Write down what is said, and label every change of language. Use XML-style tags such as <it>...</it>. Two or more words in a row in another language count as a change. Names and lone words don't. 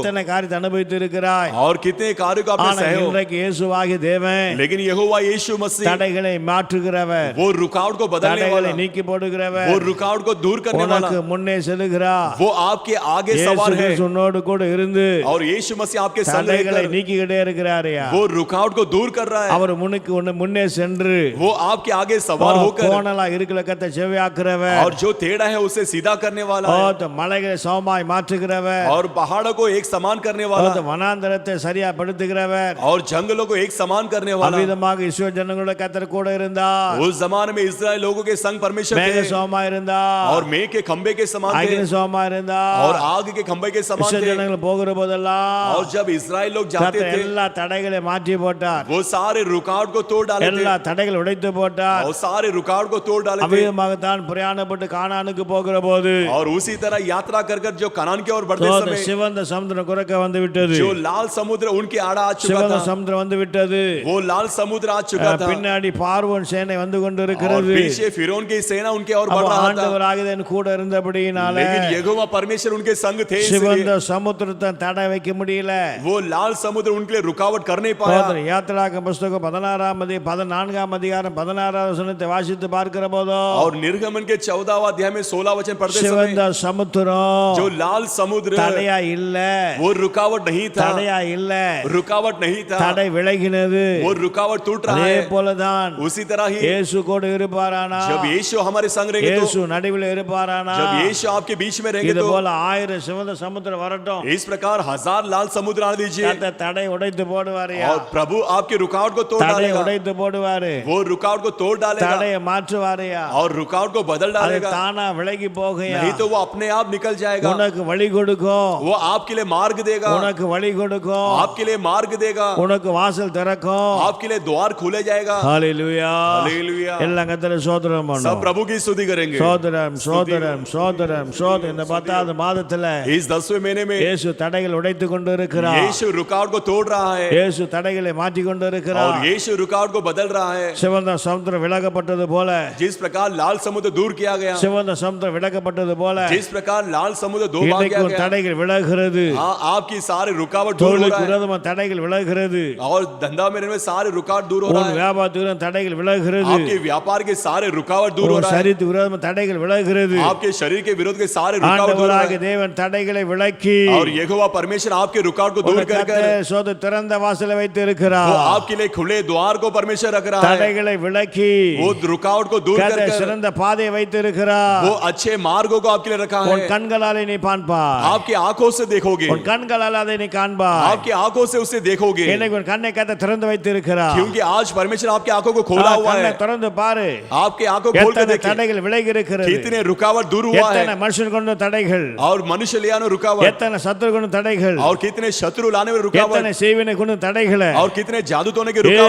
<ta>எத்தனை காரியத்தை அனுபவித்து இருக்கிறாய்.</ta> <hi>और कितने कार्य को आपने</hi> <ta>ஆனா</ta> <hi>सहे हो.</hi> <ta>இன்றைக்கு இயேசுவாகிய தேவன்</ta> <hi>लेकिन यहोवा यीशु मसीह</hi> <ta>தடைகளை மாற்றுகிறவர்,</ta> <hi>वो रुकावट को बदलने</hi> <ta>தடைகளை</ta> <hi>वाला,</hi> <ta>நீக்கி போடுகிறவர்,</ta> <hi>वो रुकावट को दूर करने वाला,</hi> <ta>உனக்கு முன்னே செல்லுகிறார்.</ta> <hi>वो आपके आगे</hi> <ta>இயேசு</ta> <hi>सवार है.</hi> <ta>கிறிஸ்து உன்னோடு கூட இருந்து</ta> <hi>और यीशु मसीह आपके संग</hi> <ta>தடைகளை</ta> <hi>रहकर</hi> <ta>நீக்கிக்கிட்டே இருக்கிறாரையா.</ta> <hi>वो रुकावट को दूर कर रहा है.</hi> <ta>அவர் முன்னே சென்று</ta> <hi>वो आपके आगे सवार होकर</hi> <ta>கோணலா இருக்கிற கத்தை செவ்வையாக்குறவர்,</ta> <hi>और जो टेढ़ा है उसे सीधा करने वाला है.</hi> <ta>மலைகளை சமமாய் மாற்றுகிறவர்,</ta> <hi>और पहाड़ों को एक समान करने वाला,</hi> <ta>வனாந்தரத்தை சரியா படுத்துகிறவர்.</ta> <hi>और जंगलों को एक समान करने वाला.</hi> <ta>அவ்விதமாக இஸ்ரவேல் ஜனங்களோட கர்த்தர் கூட இருந்தார்.</ta> <hi>उस जमाने में इस्राएल लोगों के संग परमेश्वर</hi> <ta>மேக</ta> <hi>थे</hi> <ta>சமமாய் இருந்தார்,</ta> <hi>और मेघ के खंबे के समान थे</hi> <ta>அக்கினி சமமாய் இருந்தார்.</ta> <hi>और आग के खंबे के समान</hi> <ta>இஸ்ரவேல்</ta> <hi>थे.</hi> <ta>ஜனங்கள் போகிற போதெல்லாம்</ta> <hi>और जब इस्राएल लोग जाते</hi> <ta>கர்த்தர்</ta> <hi>थे</hi> <ta>எல்லா தடைகளை மாற்றி போட்டார்.</ta> <hi>वो सारे रुकावट को तोड़ डाले थे.</hi> <ta>எல்லா தடைகளை உடைத்து போட்டார்.</ta> <hi>और सारे रुकावट को तोड़ डाले थे.</hi> <ta>அவ்விதமாகத்தான் பிரயாணப்பட்டு கானானுக்கு போகிற போது</ta> <hi>और उसी तरह यात्रा कर कर जो कनान की ओर बढ़ते समय</hi> <ta>சிவந்த சமுத்திரம் குறுக்க வந்து விட்டது.</ta> <hi>जो लाल समुद्र उनके आड़ा आ चुका</hi> <ta>சிவந்த</ta> <hi>था,</hi> <ta>சமுத்திரம் வந்து விட்டது.</ta> <hi>वो लाल समुद्र आ चुका था.</hi> <ta>பின்னாடி பார்வோன் சேனை வந்து கொண்டு</ta> <hi>और</hi> <ta>இருக்கிறது.</ta> <hi>पीछे फिरौन की सेना उनके ओर बढ़</hi> <ta>அப்ப</ta> <hi>रहा था.</hi> <ta>ஆண்டவராகிய கூட இருந்தபடியினால</ta> <hi>लेकिन यहोवा परमेश्वर उनके संग थे,</hi> <ta>சிவந்த</ta> <hi>इसलिए</hi> <ta>சமுத்திரத்தை தடை வைக்க முடியல.</ta> <hi>वो लाल समुद्र उनके लिए रुकावट कर नहीं पाया.</hi> <ta>யாத்திராகம புத்தகம் 14ஆம் அதிகாரம் 16வது வசனத்தை வாசித்து பார்க்கிற போதோ</ta> <hi>और निर्गमन के 14वां अध्याय में 16 वचन पढ़ते</hi> <ta>சிவந்த</ta> <hi>समय</hi> <ta>சமுத்திரம்</ta> <hi>जो लाल समुद्र</hi> <ta>தடையா இல்ல,</ta> <hi>वो रुकावट नहीं था,</hi> <ta>தடையா இல்ல,</ta> <hi>रुकावट नहीं था,</hi> <ta>தடை விலகினது.</ta> <hi>वो रुकावट टूट रहा</hi> <ta>அதே</ta> <hi>है.</hi> <ta>போலதான்</ta> <hi>उसी तरह ही</hi> <ta>இயேசு கூட இருப்பாரானா,</ta> <hi>जब यीशु हमारे संग रहेंगे</hi> <ta>இயேசு</ta> <hi>तो,</hi> <ta>நடுவில் இருப்பாரானா,</ta> <hi>जब यीशु आपके बीच में रहेंगे</hi> <ta>இது</ta> <hi>तो</hi> <ta>போல 1000 சிவந்த சமுத்திரம் வரட்டும்,</ta> <hi>इस प्रकार 1000 लाल समुद्र आने दीजिए</hi> <ta>கர்த்தர் தடை உடைத்து போடுவாரியா.</ta> <hi>और प्रभु आपके रुकावट को तोड़</hi> <ta>தடை</ta> <hi>डालेगा.</hi> <ta>உடைத்து போடுவாரு,</ta> <hi>वो रुकावट को तोड़ डालेगा</hi> <ta>தடையை மாற்றுவாரியா.</ta> <hi>और रुकावट को बदल</hi> <ta>அது</ta> <hi>डालेगा.</hi> <ta>தானா விலகி போகையா.</ta> <hi>नहीं तो वो अपने आप निकल जाएगा.</hi> <ta>உனக்கு வழி கொடுக்கும்,</ta> <hi>वो आपके लिए मार्ग देगा,</hi> <ta>உனக்கு வழி கொடுக்கும்,</ta> <hi>आपके लिए मार्ग देगा,</hi> <ta>உனக்கு வாசல் திறக்கும்.</ta> <hi>आपके लिए द्वार खुले जाएगा.</hi> <ta>ஹalleluya.</ta> <hi>हालेलुया.</hi> <ta>எல்லாம் கர்த்தரை ஸ்தோத்திரம்</ta> <hi>सब</hi> <ta>பண்ணுவோம்.</ta> <hi>प्रभु की स्तुति करेंगे.</hi> <ta>சோதரம் சோதரம் சோதரம் சோதரம். இந்த 10வது மாதத்துல</ta> <hi>इस 10वें महीने में</hi> <ta>இயேசு தடைகள் உடைத்து கொண்டு இருக்கிறார்.</ta> <hi>यीशु रुकावट को तोड़ रहा है</hi> <ta>இயேசு தடைகளை மாற்றி கொண்டு</ta> <hi>और</hi> <ta>இருக்கிறார்.</ta> <hi>यीशु रुकावट को बदल रहा है.</hi> <ta>சிவந்த சமுத்திரம் விலகப்பட்டது போல,</ta> <hi>जिस प्रकार लाल समुद्र दूर किया गया,</hi> <ta>சிவந்த சமுத்திரம் விலகப்பட்டது போல</ta> <hi>जिस प्रकार लाल समुद्र दो भाग</hi> <ta>இன்றைக்கு</ta> <hi>किया</hi> <ta>ஒரு</ta> <hi>गया,</hi> <ta>தடைகள் விலகுகிறது.</ta> <hi>हाँ आपकी सारे रुकावट दूर हो</hi> <ta>தொழிலுக்கு</ta> <hi>रहा है</hi> <ta>விரோதமான தடைகள் விலகுகிறது.</ta> <hi>और धंधा मेरे में सारे रुकावट दूर हो रहा</hi> <ta>உன்</ta> <hi>है.</hi> <ta>வியாபாரத்துக்கு தடைகள் விலகுகிறது.</ta> <hi>आपके व्यापार के सारे रुकावट दूर हो</hi> <ta>உன்</ta> <hi>रहा है.</hi> <ta>சரீரத்துக்கு விரோதமான தடைகள் விலகுகிறது.</ta> <hi>आपके शरीर के विरोध के सारे रुकावट दूर हो रहा</hi> <ta>ஆண்டவராகிய</ta> <hi>है.</hi> <ta>தேவன் தடைகளை விலக்கி</ta> <hi>और यहोवा परमेश्वर आपके रुकावट को दूर कर कर</hi> <ta>சோத திறந்த வாசலை வைத்து</ta> <hi>वो</hi> <ta>இருக்கிறார்.</ta> <hi>आपके लिए खुले द्वार को परमेश्वर रख रहा है.</hi> <ta>தடைகளை விலக்கி</ta> <hi>वो रुकावट को दूर कर</hi> <ta>கர்த்தர்</ta> <hi>कर</hi> <ta>சிறந்த பாதையை வைத்து இருக்கிறார்.</ta> <hi>वो अच्छे मार्गों को आपके लिए रखा</hi> <ta>உன்</ta> <hi>है.</hi> <ta>கண்களாலே நீ காண்பாய்,</ta> <hi>आपकी आंखों से देखोगे,</hi> <ta>உன் கண்களால் அதை நீ காண்பாய்.</ta> <hi>आपकी आंखों से उसे देखोगे,</hi> <ta>இன்னைக்கு உன் கண்ணை கர்த்தர் திறந்து வைத்து இருக்கிறார்.</ta> <hi>क्योंकि आज परमेश्वर आपकी आंखों को खोला हुआ</hi> <ta>கண்ணை</ta> <hi>है.</hi> <ta>திறந்து பாரு.</ta> <hi>आपकी आंखों खोल कर</hi> <ta>எத்தனை</ta> <hi>देखिए</hi> <ta>தடைகள் விலகி இருக்கிறது.</ta> <hi>कितने रुकावट दूर हुआ</hi> <ta>எத்தனை</ta> <hi>है.</hi> <ta>மனுஷன் கொண்ட தடைகள்,</ta> <hi>और मनुष्य ले आने रुकावट</hi> <ta>எத்தனை சத்துரு கொண்ட தடைகள்,</ta> <hi>और कितने शत्रु लाने में रुकावट</hi> <ta>எத்தனை செய்வினை கொண்ட தடைகளை</ta> <hi>और कितने जादू तोड़ने के रुकावट</hi>